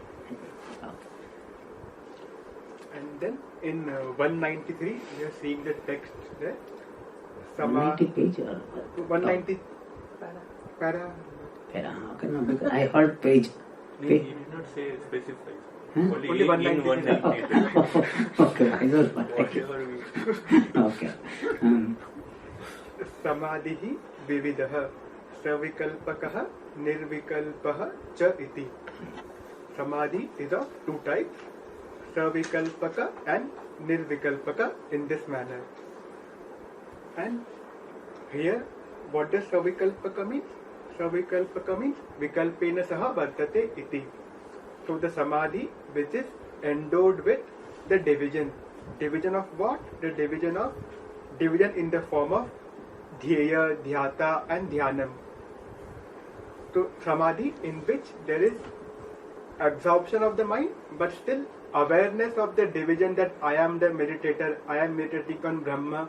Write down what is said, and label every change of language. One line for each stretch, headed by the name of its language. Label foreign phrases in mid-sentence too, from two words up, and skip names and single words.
English: And then in 193, we are seeing the text there. 190 page or 190 para. Okay, no, because I heard page. He did not say specific. Only 193. Okay, I was Whatever we. Okay.
Sanskrit: Samadhi vividah savikalpakah nirvikalpah cha iti.
English: Samadhi is of two types, savikalpaka and nirvikalpaka, in this manner. And here, what does savikalpaka mean?
Sanskrit: Savikalpaka means vikalpena saha vartate iti.
English: So the Samadhi which is endowed with the division. Division of what? The division in the form of dhyaya, dhyata and dhyanam. So Samadhi in which there is absorption of the mind, but still awareness of the division that I am the meditator, I am meditating on Brahma.